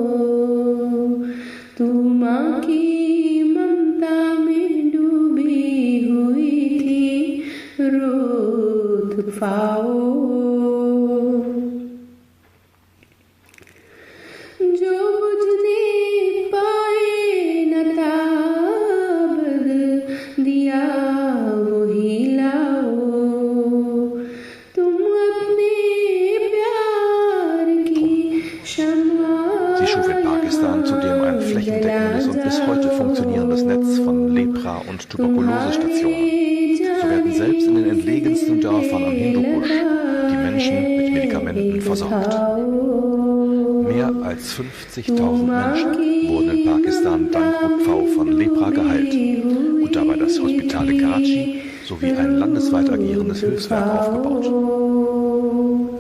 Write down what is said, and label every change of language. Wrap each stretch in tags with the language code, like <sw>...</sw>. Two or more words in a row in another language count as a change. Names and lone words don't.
<ur>تم کی ممتا میں ڈوبی ہوئی تھی روتھ پفاؤ، جو بجھنے پائے نہ تابد دیا وہی لاؤ، تم اپنے پیار کی شمع</ur> <de>Sie schuf in Pakistan zudem ein flächendeckendes und bis heute funktionierendes Netz von Lepra- und Tuberkulosestationen. So werden selbst in den entlegensten Dörfern am Hindukusch die Menschen mit Medikamenten versorgt. Mehr als 50.000 Menschen wurden in Pakistan dank Pfau von Lepra geheilt und dabei das Hospital in Karachi sowie ein landesweit agierendes Hilfswerk aufgebaut.</de>